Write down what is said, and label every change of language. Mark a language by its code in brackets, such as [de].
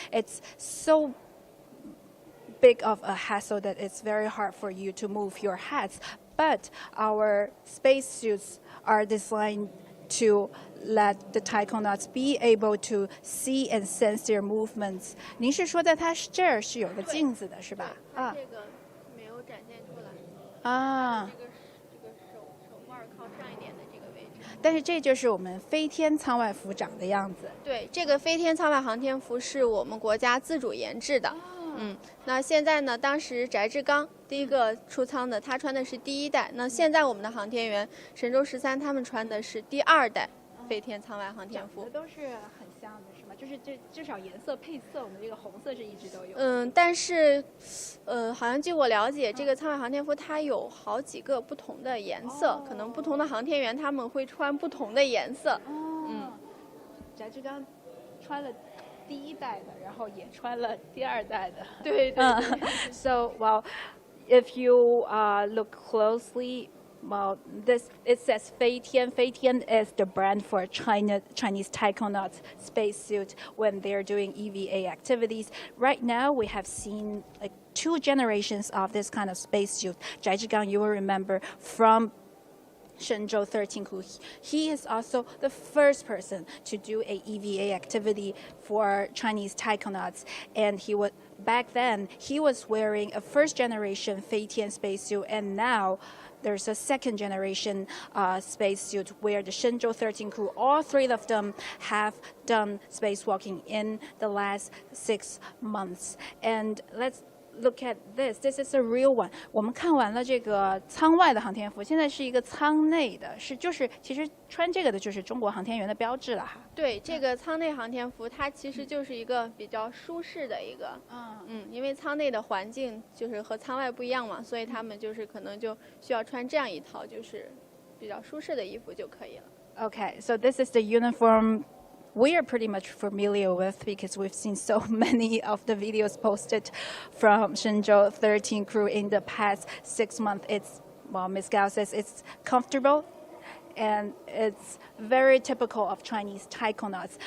[en] It's so big of a hassle that it's very hard for you to move your hats. But our spacesuits are designed to let the taikonauts be able to see and sense their movements. [zh] 您是说在它这儿是有个镜子的，是吧？这个没有展现出来。这个手腕靠上一点的这个位置。但是这就是我们飞天舱外服长的样子。对，这个飞天舱外航天服是我们国家自主研制的。那现在呢？当时翟志刚第一个出舱的，他穿的是第1代。那现在我们的航天员神舟13，他们穿的是第2代飞天舱外航天服。都是很像的，是吗？就是至少颜色配色，我们这个红色是一直都有。但是，好像据我了解，这个舱外航天服它有好几个不同的颜色，可能不同的航天员他们会穿不同的颜色。翟志刚穿了第1代的，然后也穿了第2代的。对。 [en] So, well, if you look closely, well, it says Feitian. Feitian is the brand for Chinese taikonauts spacesuit when they're doing EVA activities. Right now, we have seen like 2 generations of this kind of spacesuit. Zhai Zhigang, you will remember from Shenzhou-13 crew. He is also the first person to do a EVA activity for Chinese taikonauts, and back then he was wearing a first generation Feitian spacesuit, and now there's a second generation spacesuit where the Shenzhou-13 crew, all 3 of them have done spacewalking in the last 6 months. And let's look at this. This is a real one. [zh] 我们看完了这个舱外的航天服，现在是一个舱内的，其实穿这个的就是中国航天员的标志了哈。对，这个舱内航天服它其实就是一个比较舒适的一个，因为舱内的环境就是和舱外不一样嘛，所以他们就是可能就需要穿这样一套就是比较舒适的衣服就可以了。 [en] Okay, so this is the uniform we are pretty much familiar with because we've seen so many of the videos posted from Shenzhou-13 crew in the past 6 months. Ms. Gao says it's comfortable and it's very typical of Chinese taikonauts.